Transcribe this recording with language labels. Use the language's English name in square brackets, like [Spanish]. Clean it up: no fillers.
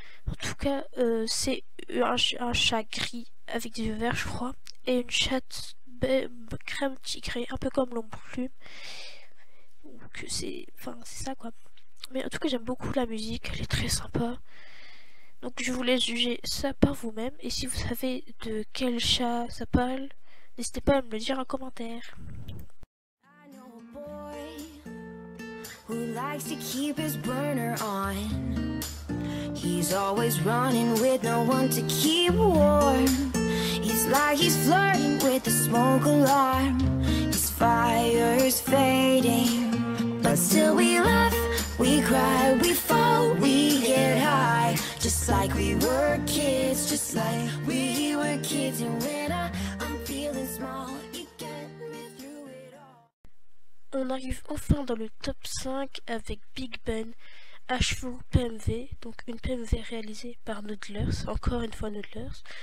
[French] En tout cas, c'est un chat gris avec des yeux verts, je crois, et une chatte crème tigrée, un peu comme l'ombre plume. Donc c'est ça quoi. Mais en tout cas, j'aime beaucoup la musique, elle est très sympa. Donc je vous laisse juger ça par vous-même. Et si vous savez de quel chat ça parle, n'hésitez pas à me le dire en commentaire. [English] I know a boy who likes to keep his burner on. He's always running with no one to keep warm. It's like he's flirting with the smoke alarm. His fire's fading, but still we laugh, we cry, we fall, we get high. Just like we were kids, just like we were kids. And when I'm feeling small, you get me through it all. [French] On arrive enfin dans le top 5 avec Big Ben, Ashfur PMV, donc une PMV réalisée par Noodlers, encore une fois Noodlers.